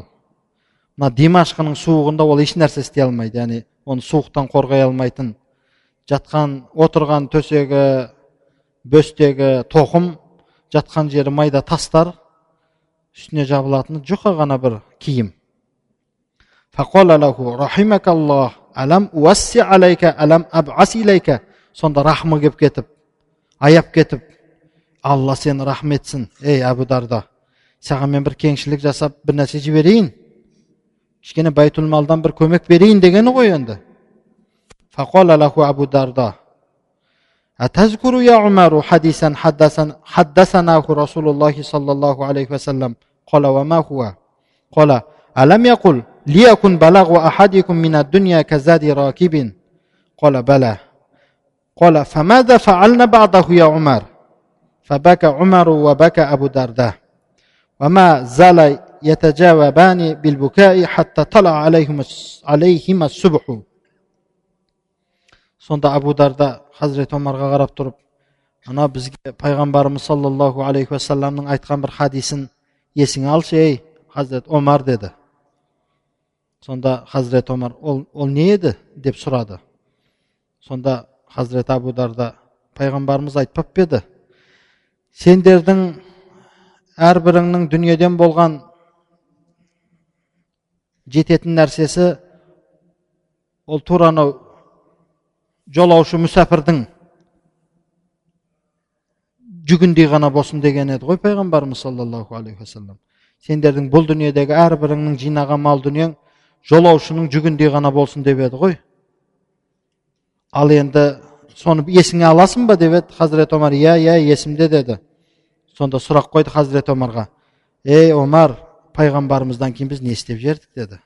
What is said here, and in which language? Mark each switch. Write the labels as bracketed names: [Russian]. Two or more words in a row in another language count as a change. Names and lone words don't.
[Kazakh] Мына Димашқының суығында ол еш нәрсе істей алмайды, яғни оны суықтан қорғай алмайтын. Жатқан, отырған төсегі, бөстегі тоқым, жатқан жері майда тастар, үстіне жабылатын жұқа ғана бір киім. [Arabic] فقال له رحمك الله ألم أوسع عليك ألم أبعث إليك. [Kazakh] Сонда рахмы кеп кетіп, аяп кетіп, Алла сені рахметсін, ей Абу Дарда. Саған мен бір кеңшілік жасап, бір нәрсе жіберейін. Кішкене байтул малдан бір көмек берейін дегені ғой енді. [Arabic] فقال له أبو الدرداء أتذكر يا عمر حديثا حدثناه رسول الله صلى الله عليه وسلم. قال وما هو. قال ألم يقل ليكن بلاغ أحدكم من الدنيا كزاد الراكب. قال بلى. قال فماذا فعلنا بعضه يا عمر فبكى عمر وبكى أبو درداء وما زال يتجاوبان بالبكاء حتى طلع عليهما الصبح. [Kazakh] Сонда Абу Дарда Хазрет Омарға қарап тұрып, ана бізге пайғамбарымыз [Arabic] صلى الله عليه وسلم [Kazakh] айтқан бір хадисін есіңе алшы, ей Хазрет Омар деді. Сонда Хазрет Омар, ол не еді деп сұрады. Сонда Хазрет Абу Дарда пайғамбарымыз айтпап еді, сендердің әрбіріңнің дүниеден болған жететін нәрсесі ол тураны жолаушы мүсәпірдің жүгіндей ғана болсын деген еді ғой пайғамбарымыз [Arabic] صلى الله عليه وسلم. [Kazakh] Сендердің бұл дүниедегі әрбіріңнің жинаған мал дүниең жолаушының жүгіндей ғана болсын деп еді ғой. Ал енді соны есіңе аласың ба деп еді. Хазрет Омар, иә, есімде деді. Сонда сұрақ қойды Хазрет Омарға. Ей Омар, пайғамбарымыздан кейін біз не істеп жердік деді.